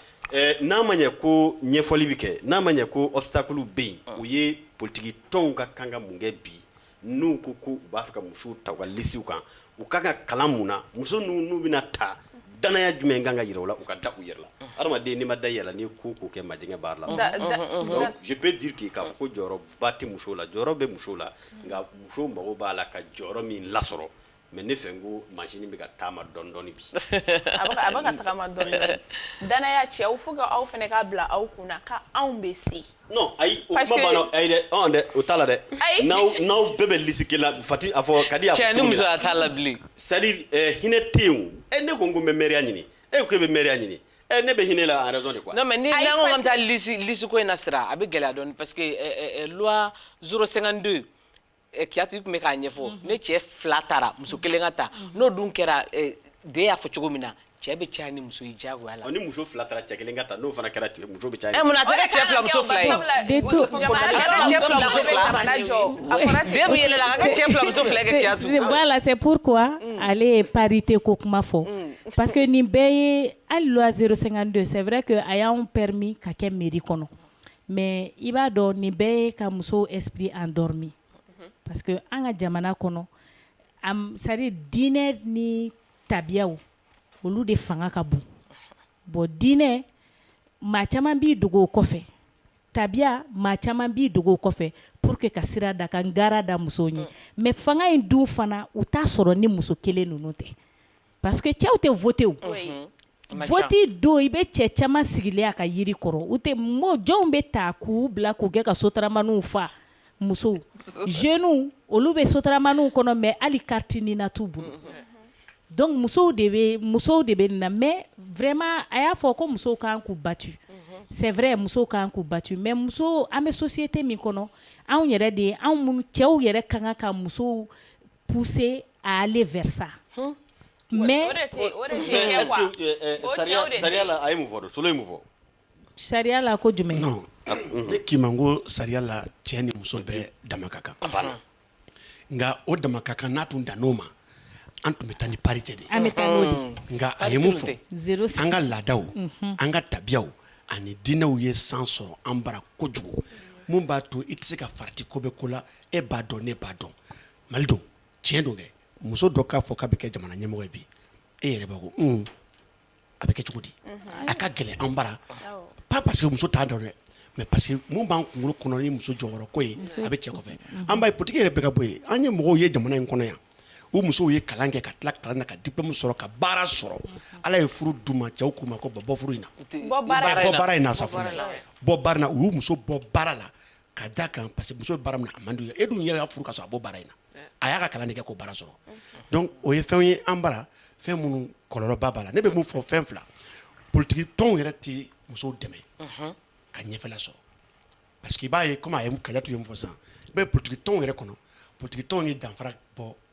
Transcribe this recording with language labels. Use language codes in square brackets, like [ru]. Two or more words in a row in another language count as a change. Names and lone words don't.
[bm] n'a ma ɲɛ ko ɲɛfɔli bɛ kɛ n'a ma ɲɛ ko obstacle bɛ yen u ye politiki tɔnw ka kan ka mun kɛ bi n'u ko ko u b'a fɛ ka musow ta u ka listiw kan u ka kan ka kalan mun na muso n'u bɛna ta danaya jumɛn kan ka yira u la u ka da u yɛrɛ la adamaden n'i ma da yɛrɛ la n'i ye ko kɛ majɛngɛ baara la [fr] donc je peux dire que [bm] k'a fɔ ko jɔyɔrɔba tɛ musow la jɔyɔrɔ bɛ musow la nka musow mago b'a la ka jɔyɔrɔ min lasɔrɔ mais ne fɛ n ko machine bɛ ka taama dɔɔni dɔɔni bi a bɛ ka tagama dɔɔni danaya cɛw fo ka aw fana k'a bila aw kunna ka anw bɛ se non ayi o kuma banna ayi dɛ dɛ o t'a la dɛ n'aw bɛɛ bɛ liste kelen la Fati a fɔ Kadi a fɔ cɛ ni muso t'a la bilen [fr] c'est à dire [bm] hinɛ tɛ yen o ne ko n ko n bɛ maire ɲini e ko e bɛ maire ɲini ne bɛ hinɛ la [fr] en raison de quoi non mais [bm] ni n'an ko k'an bɛ taa liste ko in na sira a bɛ gɛlɛya dɔɔni [fr] parce que [bm] loi 052 Kiyatu tun bɛ k'a ɲɛfɔ ne cɛ 2 taara muso 1 ka ta n'o dun kɛra de y'a fɔ cogo min na cɛ bɛ caya ni muso ye diyagoya la ni muso 2 taara cɛ 1 ka ta n'o fana kɛra muso bɛ caya mun na a tɛ kɛ cɛ 2 muso 2 ye bɛɛ bɛ yɛlɛ la a ka kɛ cɛ 2 muso 2 kɛ Kiyatu [fr] voilà c'est pourquoi [bm] ale ye parité ko kuma fɔ [fr] parce que [bm] nin bɛɛ ye hali loi 052 [fr] c'est vrai que [bm] a y'anw permis ka kɛ mairie kɔnɔ mais i b'a dɔn nin bɛɛ ye ka musow [fr] esprit endormi parce que [bm] an ka jamana kɔnɔ [fr] c'est-à-dire [bm] diinɛ ni tabiyaw olu de fanga ka bon bon diinɛ maa caman b'i dogo o kɔfɛ tabiya maa caman b'i dogo o kɔfɛ [fr] pour que [bm] ka sira da ka ngara da musow ɲɛ mais fanga in dun fana u t'a sɔrɔ ni muso kelen ninnu tɛ [fr] parce que [bm] cɛw tɛ voter o vote don i bɛ cɛ caman sigilen a ka yiri kɔrɔ u tɛ jɔnw bɛ ta k'u bila k'u kɛ ka sotaramaniw fa muso jeunes olu bɛ sotaramaniw kɔnɔ mais hali carte nina t'u bolo donc musow de bɛ na [fr] mais vraiment [bm] a y'a fɔ ko musow kan k'u battu [fr] c'est vrai [bm] musow kan k'u battu mais muso an bɛ société min kɔnɔ anw yɛrɛ de anw minnu cɛw yɛrɛ ka kan ka musow [fr] pousser à aller vers ça mais est-ce que [bm] sariya la a ye mun fɔ don solo ye mun fɔ sariya la ko jumɛn non ne k'i ma n ko sariya la cɛ ni muso bɛɛ dama ka kan nka o dama ka kan n'a tun dann'o ma an tun bɛ taa ni parité de ye an bɛ taa n'o de nka a ye mun fɔ an ka laadaw an ka tabiyaw ani diinɛw ye san sɔrɔ an bara kojugu mun b'a to i tɛ se ka farati ko bɛ ko la e b'a dɔn ne b'a dɔn mali don tiɲɛ don kɛ muso dɔ k'a fɔ k'a bɛ kɛ jamana ɲɛmɔgɔ ye bi e yɛrɛ b'a ko a bɛ kɛ cogo di a ka gɛlɛn an bara [fr] pas parce que [bm] muso t'a dɔn dɛ [fr] mais parce que [bm] mun b'an kunkolo kɔnɔ ni muso jɔyɔrɔ ko ye a bɛ cɛ kɔfɛ an b'a ye politique yɛrɛ bɛ ka bɔ yen an ye mɔgɔw ye jamana in kɔnɔ yan o musow ye kalan kɛ ka tila kalan na ka diplôme sɔrɔ ka baara sɔrɔ ala ye furu d'u ma cɛw k'u ma ko bɔ furu in na bɔ baara in na safuna bɔ baara in na u y'u muso bɔ baara la ka da kan [fr] parce que [bm] muso bɛ baara min na a man d'u ye e dun y'a furu ka sɔrɔ a bɔ baara in na a y'a ka kalan de kɛ k'o baara sɔrɔ donc o ye fɛnw ye an bara fɛn minnu kɔlɔlɔba b'a la ne bɛ mun fɔ fɛn fila politique tɔnw yɛrɛ tɛ musow dɛmɛ ka ɲɛfɛla sɔrɔ [fr] parce que [bm] i b'a ye comme a ye Kajatu ye mun fɔ sisan i b'a ye politique tɔnw yɛrɛ kɔnɔ politique tɔnw ye danfara bɔ